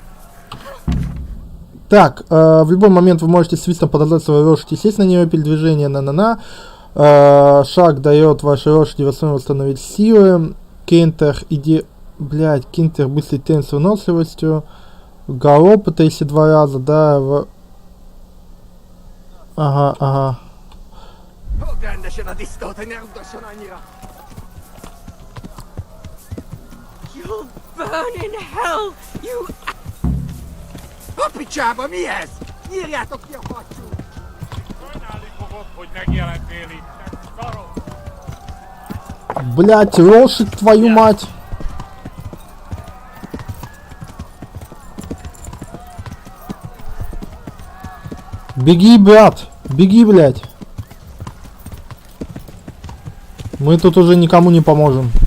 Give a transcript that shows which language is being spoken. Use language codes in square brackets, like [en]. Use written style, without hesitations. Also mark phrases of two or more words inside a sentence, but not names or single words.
[ru] Так, в любой момент вы можете свистом подозвать свою лошадь и сесть на нее, передвижение шаг дает вашей лошади восстановить силы. Кентер, блядь, кентер быстрый темп с выносливостью. Галоп, это если 2 раза, да. Ага. [en] You'll burn in hell, you... Папичаба, миес! [hu] Írjátok ki a hattyút! Sajnálni fogod, hogy megjelentél itt, szarok! [ru] Блять, лошадь, твою мать! Беги, брат! Беги, блять! Мы тут уже никому не поможем.